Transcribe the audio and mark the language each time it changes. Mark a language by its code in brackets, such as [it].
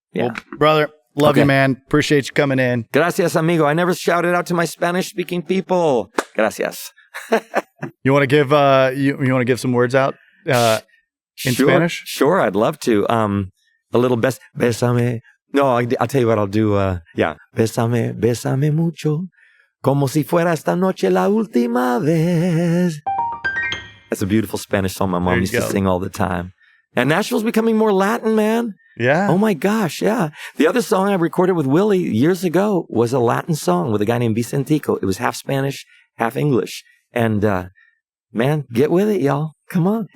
[en] Well, brother, love you, man. Appreciate you coming in. [es] Gracias, amigo. [en] I never shouted out to my Spanish-speaking people. [es] Gracias. [en] You want to give you want to give some words out in Spanish? Sure, I'd love to. A little bésame. No, I'll tell you what I'll do. [es] Bésame mucho, como si fuera esta noche la última vez. [en] That's a beautiful Spanish song my mom used to sing all the time. And Nashville's becoming more Latin, man. Yeah. Oh my gosh, yeah. The other song I recorded with Willie years ago was a Latin song with a guy named Vicentico. It was half Spanish, half English. And man, get with it, y'all. Come on.